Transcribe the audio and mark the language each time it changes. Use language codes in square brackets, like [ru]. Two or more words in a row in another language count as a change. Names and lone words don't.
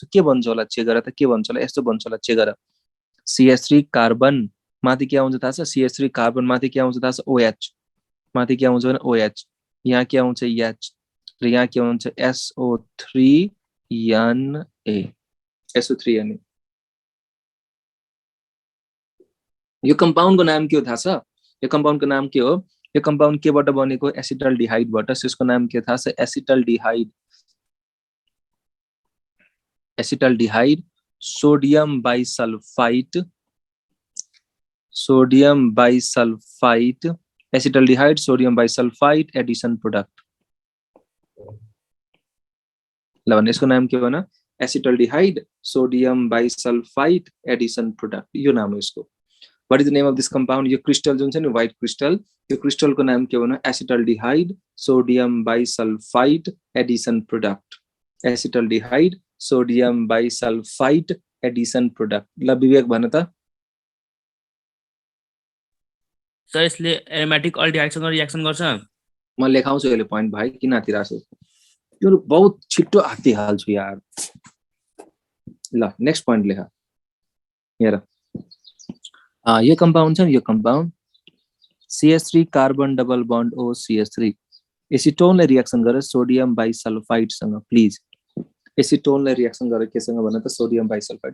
[ne] के भन्छ होला चेक गर त के भन्छ होला यस्तो भन्छ होला चेक गर CH3 कार्बन माथि के आउँछ थाहा छ CH3 कार्बन माथि के आउँछ थाहा छ OH माथि के आउँछ भने OH यहाँ के आउँछ H र यहाँ के आउँछ SO3Na SO3Na। यो कम्पाउन्डको नाम के हो थाहा छ यो कम्पाउन्डको नाम के हो यो कम्पाउन्ड केबाट बनेको एसिटल्डिहाइडबाट। यसको नाम के थाहा छ [en] एसिटल्डिहाइड acetaldehyde, sodium bisulfite, sodium bisulfite, acetaldehyde, sodium bisulfite addition product. [ne] ल भने यसको नाम के भन [en] acetaldehyde sodium bisulfite addition product [ne] यो नाम हो यसको. [en] What is the name of this compound? [ne] यो क्रिस्टल जुन छ नि [en] white crystal [ne] यो क्रिस्टलको नाम के भन [en] acetaldehyde sodium bisulfite addition product. acetaldehyde sodium bisulfite addition product. [ne] ल विवेक भन त. सर यसले [en] aromatic aldehyde [ne] रिएक्सन गर्छ. म लेखाउँछु अहिले पॉइंट भाइ किन हातिराछु यो बहुत छिट्टो हाती हाल्छु यार. ल [en] next point [ne] लेखा हेर यो कंपाउंड छ नि यो कंपाउंड CH3 [en] carbon double bond [ne] O CH3 एसिटोनले रिएक्सन गरेर [en] sodium bisulfide [ne] सँग प्लिज एसिटोनले रिएक्सन गरेर केसँग भन्न त [en] sodium bisulfide.